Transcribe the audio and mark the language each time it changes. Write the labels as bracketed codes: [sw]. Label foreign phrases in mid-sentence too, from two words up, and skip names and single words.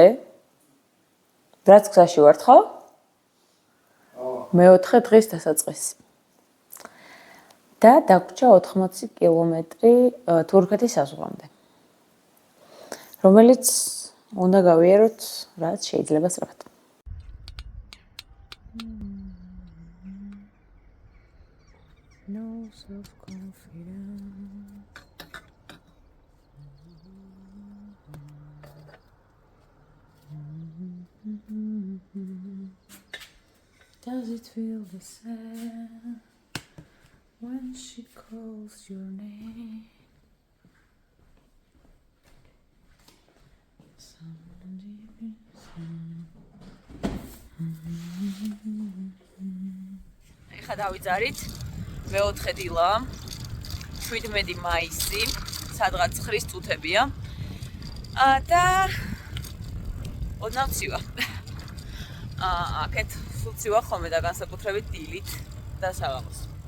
[ka] რაც გზაში ვართ ხო? მეოთხე დღის დასაწყისი. და დაგვრჩა 80 კილომეტრი თურქეთის საზღვრამდე. რომელიც უნდა გავიაროთ, რაც შეიძლება სწრაფად. [en] No self-confidence. Does it feel the same when she calls your name? [ka] ეხა დავიძარით მეოთხე დილა 17 მაისი სადღაც 9 წუთებია და ოდნავ ცივა აქეთ სულ ცივა ხოლმე და განსაკუთრებით დილით და საღამოს